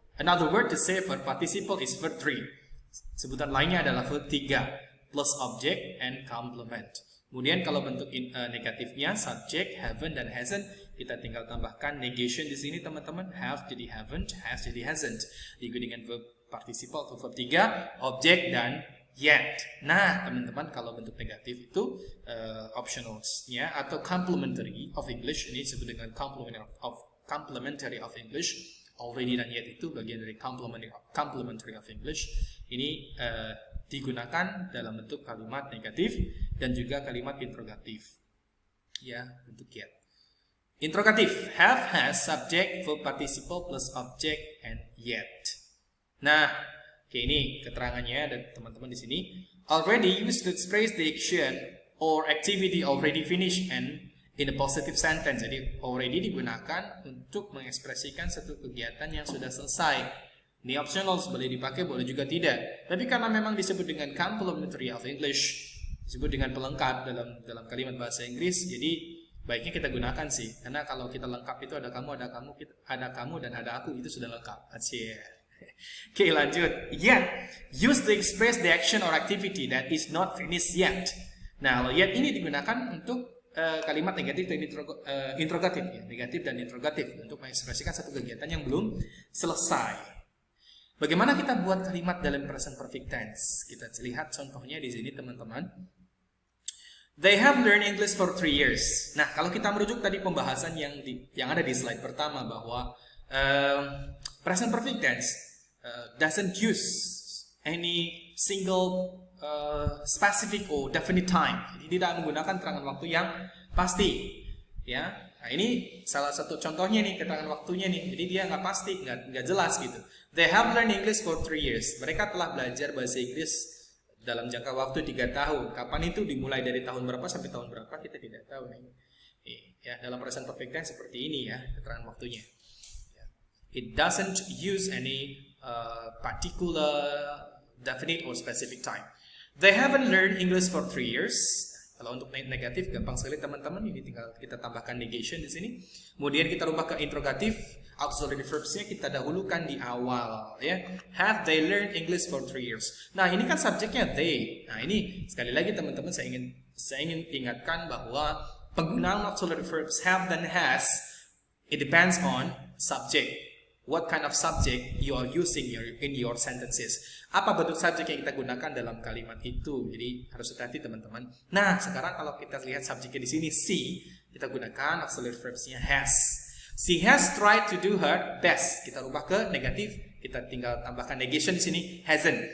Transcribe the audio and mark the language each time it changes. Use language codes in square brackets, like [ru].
[en] Another word to say verb participle is verb 3. [id] Sebutan lainnya adalah [en] verb 3 plus object and complement. [id] Kemudian kalau bentuk negatifnya subject, haven't dan hasn't, kita tinggal tambahkan negation di sini teman-teman, have jadi haven't, has jadi hasn't. Diikuti dengan verb participle atau verb 3, object dan yet. Nah, teman-teman kalau bentuk negatif itu optionals-nya atau complementary of English, ini disebut dengan complementary of English. Already dan yet itu bagian dari complementary of English. Ini digunakan dalam bentuk kalimat negatif dan juga kalimat interrogatif. Ya, bentuk yet. Interrogatif, have, has, subject, verb participle plus object and yet. Nah, Oke, ini keterangannya dan teman-teman di sini. [en] Already used to express the action or activity already finished and in a positive sentence. [id] Jadi already digunakan untuk mengekspresikan satu kegiatan yang sudah selesai. Ini optional, boleh dipakai, boleh juga tidak. Tapi karena memang disebut dengan complementary of English, disebut dengan pelengkap dalam kalimat bahasa Inggris, jadi baiknya kita gunakan sih. Karena kalau kita lengkap itu ada kamu, ada kamu dan ada aku, itu sudah lengkap. Asyik. Oke, lanjut. [en] Yet, used to express the action or activity that is not finished yet. [id] Nah, yet ini digunakan untuk kalimat negatif dan interrogatif, ya. Negatif dan interrogatif untuk mengekspresikan satu kegiatan yang belum selesai. Bagaimana kita buat kalimat dalam present perfect tense? Kita lihat contohnya di sini, teman-teman. [en] They have learned English for 3 years. [id] Nah, kalau kita merujuk tadi pembahasan yang ada di slide pertama bahwa [en] present perfect tense doesn't use any single specific or definite time. [id] Jadi tidak menggunakan terangan waktu yang pasti, ya. Nah, ini salah satu contohnya nih, keterangan waktunya nih. Jadi dia nggak pasti, nggak jelas gitu. [en] They have learned English for 3 years. [id] Mereka telah belajar bahasa Inggris dalam jangka waktu 3 tahun. Kapan itu? Dimulai dari tahun berapa sampai tahun berapa? Kita tidak tahu nih. Ya, dalam present perfect tense seperti ini ya keterangan waktunya. [en] It doesn't use any particular, definite or specific time. They haven't learned English for 3 years. [id] Kalau untuk negatif gampang sekali teman-teman, ini tinggal kita tambahkan negation di sini. Kemudian kita rubah ke interrogatif, auxiliary verbs-nya kita dahulukan di awal, ya. [en] Have they learned English for 3 years? [id] Nah, ini kan subjeknya they. Nah, ini sekali lagi teman-teman saya ingin ingatkan bahwa penggunaan auxiliary verbs have dan has, [en] it depends on subject. What kind of subject you are using in your sentences? [id] Apa bentuk subjek yang kita gunakan dalam kalimat itu? Jadi harus hati-hati teman-teman. Nah, sekarang kalau kita lihat subjeknya di sini she, kita gunakan auxiliary verbs-nya has. [en] She has tried to do her best. [id] Kita rubah ke negatif, kita tinggal tambahkan negation di sini, hasn't.